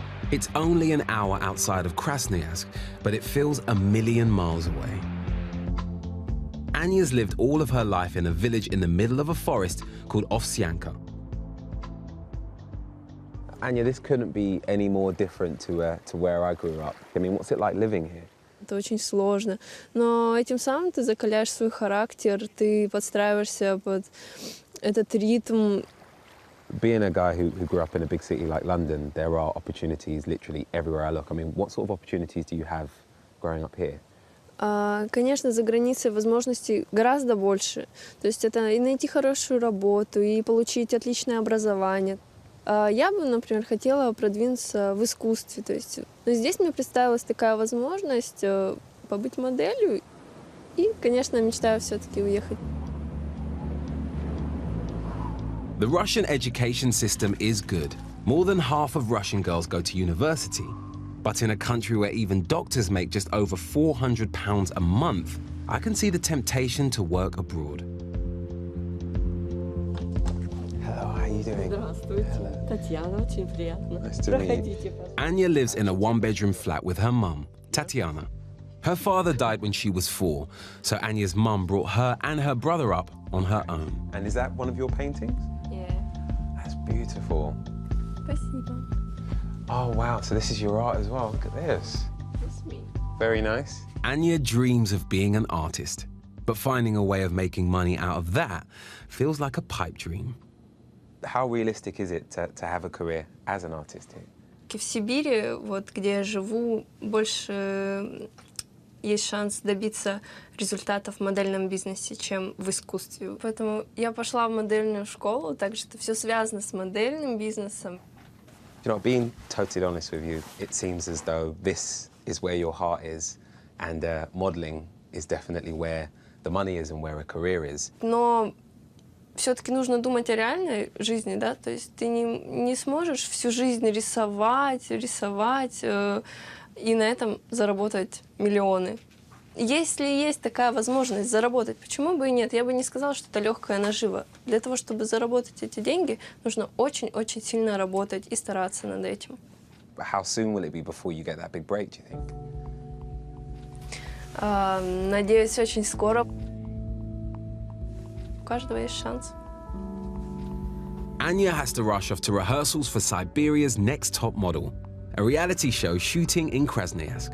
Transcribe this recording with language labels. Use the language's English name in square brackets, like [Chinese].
[English] It's only an hour outside of Krasnoyarsk, but it feels a million miles away. Anya's lived all of her life in a village in the middle of a forest called Ovsyanka. Anya, this couldn't be any more different to where I grew up. I mean, what's it like living here? [Russian] Это очень сложно, но этим самым ты закаляешь свой характер, ты подстраиваешься под этот ритм. [English] Being a guy who grew up in a big city like London, there are opportunities literally everywhere I look. I mean, what sort of opportunities do you have growing up here? [Russian] Конечно, за границей возможностей гораздо больше. То есть это и найти хорошую работу, и получить отличное образование. Я бы, например, хотела продвинуться в искусстве. То есть, здесь мне представилась такая возможность побыть моделью. И, конечно, мечтаю все-таки уехать. [English] The Russian education system is good. More than half of Russian girls go to university. But in a country where even doctors make just over £400 a month, I can see the temptation to work abroad. Hello, how are you doing? [Russian] Здравствуйте. Татьяна, очень приятно. [English] Nice to meet you. Anya lives in a one-bedroom flat with her mum, Tatiana. Her father died when she was 4, so Anya's mum brought her and her brother up on her own. And is that one of your paintings? Yeah. That's beautiful. [Russian] Спасибо. [English] Oh, wow, so this is your art as well. Look at this. That's me. Very nice. Anya dreams of being an artist. But finding a way of making money out of that feels like a pipe dream. How realistic is it to have a career as an artist here? [Russian] В Сибири, вот где я живу, больше есть шанс добиться результатов в модельном бизнесе, чем в искусстве. Поэтому я пошла в модельную школу, так что все связано с модельным бизнесом. [English] You know, being totally honest with you, it seems as though this is where your heart is, and modeling is definitely where the money is and where a career is. [Russian] Но все-таки нужно думать о реальной жизни, да, то есть ты не сможешь всю жизнь рисовать и на этом заработать миллионы. Если есть такая возможность заработать, почему бы и нет? Я бы не сказала, что это легкая нажива. Для того, чтобы заработать эти деньги, нужно очень-очень сильно работать и стараться над этим. [English] How soon will it be before you get that big break, do you think? [Russian] Надеюсь, очень скоро. У каждого есть шанс. [English] Anya has to rush off to rehearsals for Siberia's Next Top Model, a reality show shooting in Krasnoyarsk.